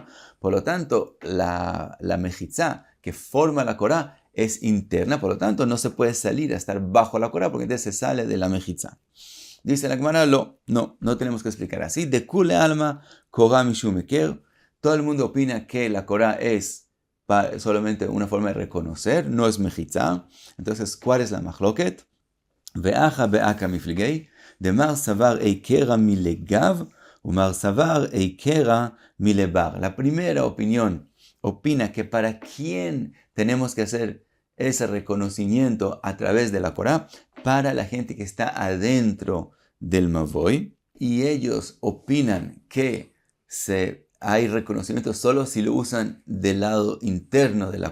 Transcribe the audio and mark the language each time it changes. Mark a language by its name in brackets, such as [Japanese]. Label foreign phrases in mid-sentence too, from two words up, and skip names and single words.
[Spanish] Por lo tanto, la mejizá que forma la Corá es interna, por lo tanto no se puede salir a estar bajo la Corá porque entonces se sale de la mejizá. Dice la Gemara, no tenemos que explicar así. [Aramaic] דכולי עלמא קורה משום היכר. [Spanish] Todo el mundo opina que la Corá es solamente una forma de reconocer, no es mejizá. Entonces, ¿cuál es la machloket? [Aramaic] ובהא קמיפלגי, דמר סבר היכרא מלגיו, ומר סבר היכרא מלבר. [Spanish] La primera opinión opina que para quién tenemos que hacer ese reconocimiento a través de la Corá, para la gente que está adentro del Mavoy, y ellos opinan que hay reconocimiento solo si lo usan del lado interno de la Corá.